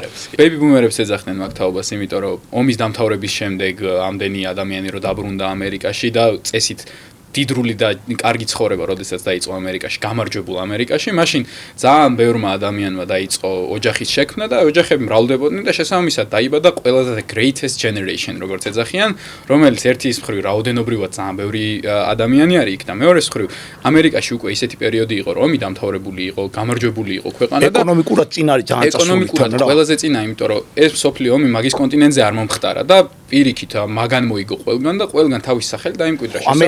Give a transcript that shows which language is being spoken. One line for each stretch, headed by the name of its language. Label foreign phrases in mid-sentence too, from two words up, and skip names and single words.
English: baby boomers
Georgian: ეძახდნენ მაგთაობას იმიტომ რომ ომის დამთავრების შემდეგ ამდენი ადამიანი რო დაბრუნდა ამერიკაში და წესით დიდრული და კარგი ცხოვრება, როდესაც დაიწყო ამერიკაში, გამარჯვებულ ამერიკაში, მაშინ ძალიან ბევრმა ადამიანმა დაიწყო ოჯახის შექმნა და ოჯახები მრავლდებოდნენ და შესაბამისად დაიბადა ყველაზე
English: the greatest generation,
Georgian: როგორც ეძახიან, რომელიც ერთის მხრივ რაოდენობრივად ძალიან ბევრი ადამიანი არის იქ და მეორეს მხრივ ამერიკაში უკვე ისეთი პერიოდი იყო, რომ ომი დამთავრებული იყო, გამარჯვებული იყო ქვეყანა და ეკონომიკურად წინ არის ძალიან წასული. ეკონომიკურად ყველაზე წინა, იმიტომ რომ ეს მსოფლიო ომი მაგის კონტინენტზე არ მომხდარა და პირიქით მაგან მოიგო ყველგან და ყველგან თავის სახელი დაიმკვიდრა.